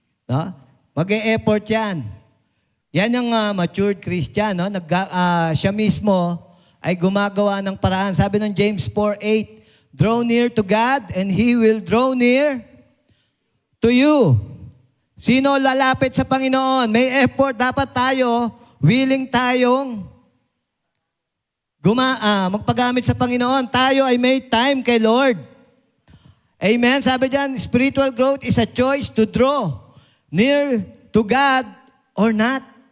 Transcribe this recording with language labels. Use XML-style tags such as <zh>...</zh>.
<tl>No? Mag-e-effort yan. Yan ang matured Christian. No? Siya mismo ay gumagawa ng paraan. Sabi ng</tl> <en>James 4:8, draw near to God and He will draw near to you.</en> <tl>Sino lalapit sa Panginoon? May effort. Dapat tayo, willing tayong magpagamit sa Panginoon. Tayo ay may time kay Lord. Amen? Sabi diyan,</tl> <en>spiritual growth is a choice to draw near to God or not.</en>